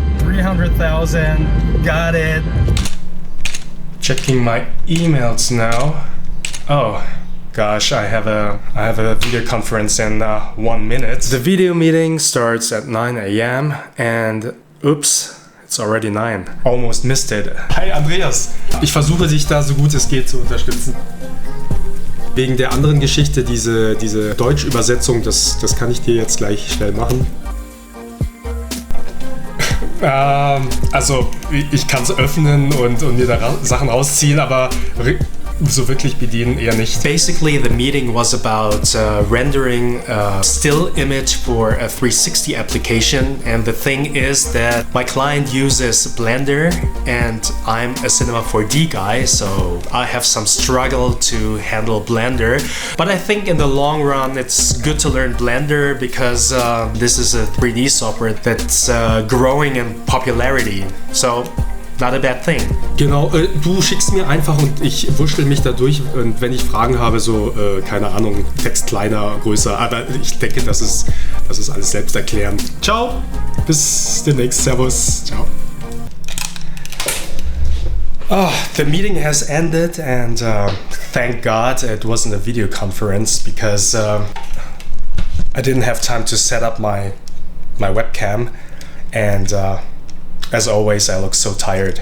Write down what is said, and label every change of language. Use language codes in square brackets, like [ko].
[en] 300,000, got it. Checking my emails now. Oh gosh, I have a video conference in 1 minute. The video meeting starts at 9 a.m. and oops, it's already 9. Almost missed it. [de] Hi Andreas, ich versuche dich da so gut es geht zu unterstützen. Wegen der anderen Geschichte, diese Deutsch-Übersetzung, das kann ich dir jetzt gleich schnell machen. Also, ich kann es öffnen und mir da Sachen rausziehen, aber so wirklich bedienen eher nicht. [en] Basically, the meeting was about rendering a still image for a 360 application, and the thing is that my client uses Blender and I'm a Cinema 4D guy, so I have some struggle to handle Blender. But I think in the long run it's good to learn Blender because this is a 3D software that's growing in popularity. So not a bad thing. [de] Genau, du schickst mir einfach und ich wurschtel mich da durch und wenn ich Fragen habe, so, keine Ahnung, Text kleiner, größer, aber ich denke, das ist alles selbsterklärend. Ciao, bis demnächst, servus, ciao. [en] Oh, the meeting has ended and thank God it wasn't a video conference because I didn't have time to set up my webcam and as always, I look so tired.